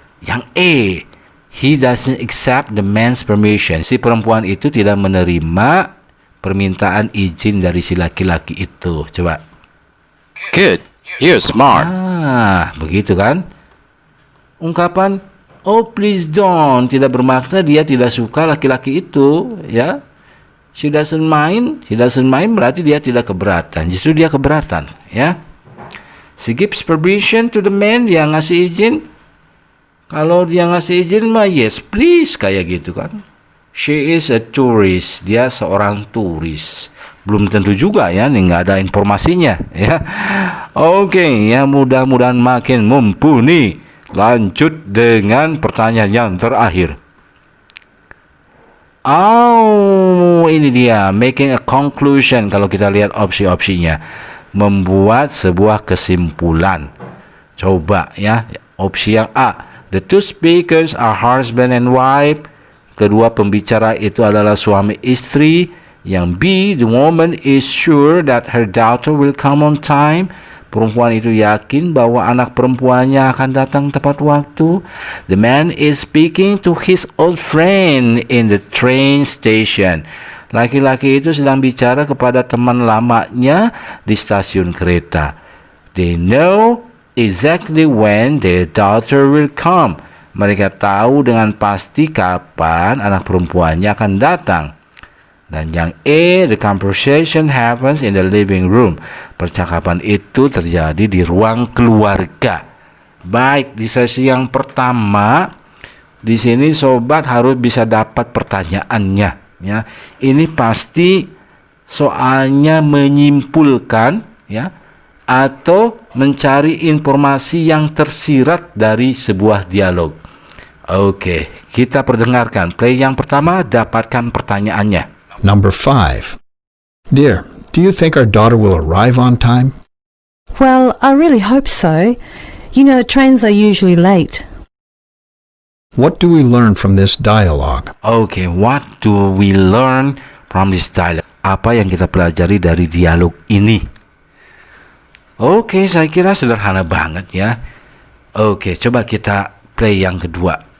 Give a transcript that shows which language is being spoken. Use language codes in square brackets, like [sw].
[en] Yang E, he doesn't accept the man's permission. [id] Si perempuan itu tidak menerima permintaan izin dari si laki-laki itu. Coba. [en] Good. You're smart. [id] Begitu kan? Ungkapan oh please don't tidak bermakna dia tidak suka laki-laki itu, ya. [en] She doesn't mind [id] berarti dia tidak keberatan. Justru dia keberatan, ya. [en] She gives permission to the man, [id] dia ngasih izin. Kalau dia ngasih izin mah [en] yes please [id] kayak gitu kan. [en] She is a tourist, [id] dia seorang turis. Belum tentu juga ya, nih nggak ada informasinya, ya. Oke, ya mudah-mudahan makin mumpuni. Lanjut dengan pertanyaan yang terakhir. [en] Oh, [id] ini dia, [en] making a conclusion. [id] Kalau kita lihat opsi-opsinya, membuat sebuah kesimpulan. Coba ya, opsi yang A, [en] the two speakers are husband and wife. [id] Kedua pembicara itu adalah suami istri. Yang B, [en] the woman is sure that her daughter will come on time. [id] Perempuan itu yakin bahwa anak perempuannya akan datang tepat waktu. [en] The man is speaking to his old friend in the train station. [id] Laki-laki itu sedang bicara kepada teman lamanya di stasiun kereta. [en] They know exactly when their daughter will come. [id] Mereka tahu dengan pasti kapan anak perempuannya akan datang. Dan yang E, [en] the conversation happens in the living room. [id] Percakapan itu terjadi di ruang keluarga. Baik, di sesi yang pertama, di sini sobat harus bisa dapat pertanyaannya, ya. Ini pasti soalnya menyimpulkan, ya, atau mencari informasi yang tersirat dari sebuah dialog. Oke, kita perdengarkan. Play yang pertama, dapatkan pertanyaannya. [en] Number 5. Dear, do you think our daughter will arrive on time? Well, I really hope so. You know, trains are usually late. What do we learn from this dialogue? Oke, what do we learn from this dialogue? [id] Apa yang kita pelajari dari dialog ini? Oke, saya kira sederhana banget ya. Oke, coba kita play yang kedua.